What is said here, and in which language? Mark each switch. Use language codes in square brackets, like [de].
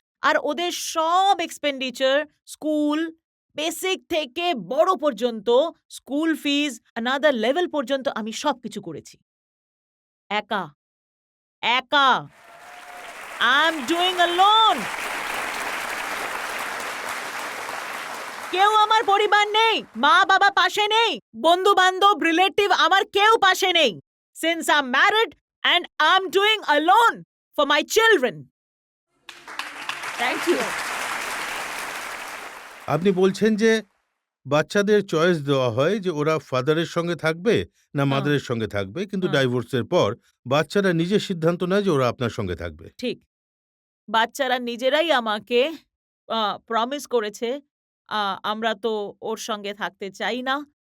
[bn] আর ওদের সব expenditure school, basic থেকে বড় পর্যন্ত, স্কুল ফিস, another লেভেল পর্যন্ত আমি সবকিছু করেছি। একা, একা। [en] I am doing alone! [bn] কেউ আমার পরিবার নেই, মা-বাবা পাশে নেই, বন্ধু-বান্ধব, রিলেটিভ আমার কেউ পাশে নেই। [en] Since I'm married and I'm doing alone for my children. Thank you. [bn] আপনি বলছেন যে বাচ্চাদের চয়েস দেওয়া হয় যে ওরা ফাদারের সঙ্গে থাকবে না হ্যাঁ, মাদারের সঙ্গে থাকবে, কিন্তু হ্যাঁ, ডাইভোর্সের পর বাচ্চারা নিজের সিদ্ধান্ত নেয় যে ওরা আপনার সঙ্গে থাকবে। ঠিক। বাচ্চারা নিজেরাই আমাকে প্রমিস করেছে, আমরা তো ওর সঙ্গে থাকতে চাই না।